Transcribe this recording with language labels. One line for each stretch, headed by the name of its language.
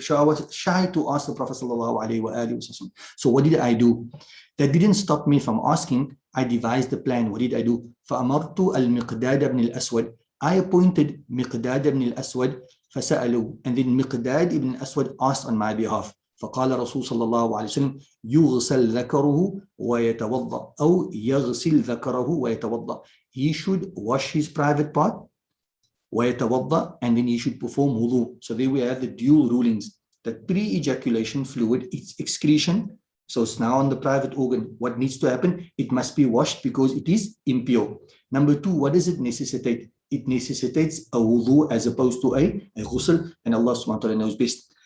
English: So I was shy to ask the Prophet sallallahu alaihi wasallam. So what did I do? That didn't stop me from asking. I devised a plan. What did I do?
Arabic: فَأَمَرْتُ الْمِقْدَادَ بْنِ الْأَسْوَدِ,
English: I appointed Miqdad ibn al-Aswad,
Arabic: فَسَأَلُوا,
English: and then Miqdad ibn al-Aswad asked on my behalf.
Arabic: فقال رسول صلى الله عليه وسلم يغسل ذكره ويتوضأ أو يغسل ذكره ويتوضأ.
English: He should wash his private part,
Arabic: ويتوضأ,
English: and then he should perform wudu. So there we have the dual rulings. That pre-ejaculation fluid, it's excretion. So it's now on the private organ. What needs to happen? It must be washed because it is impure. Number 2, what does it necessitate? It necessitates a wudu as opposed to a ghusl, and Allah subhanahu wa ta'ala knows best.